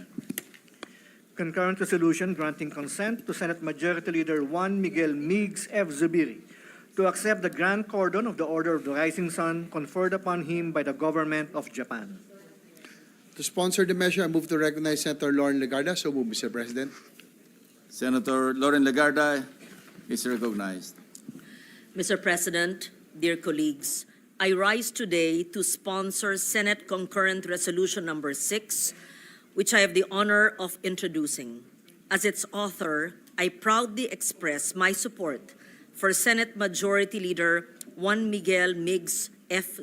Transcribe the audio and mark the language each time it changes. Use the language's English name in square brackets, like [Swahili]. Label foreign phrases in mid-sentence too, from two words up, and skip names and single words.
[English] Concurrent resolution granting consent to Senate Majority Leader Juan Miguel Migs F. Zubiri to accept the Grand Cordon of the Order of the Rising Sun conferred upon him by the Government of Japan. To sponsor the measure, I move to recognize Senator Lauren Legarda. So move, Mr. President. Senator Lauren Legarda is recognized. Mr. President, dear colleagues, I rise today to sponsor Senate Concurrent Resolution Number 6, which I have the honor of introducing. As its author, I proudly express my support for Senate Majority Leader Juan Miguel Migz F.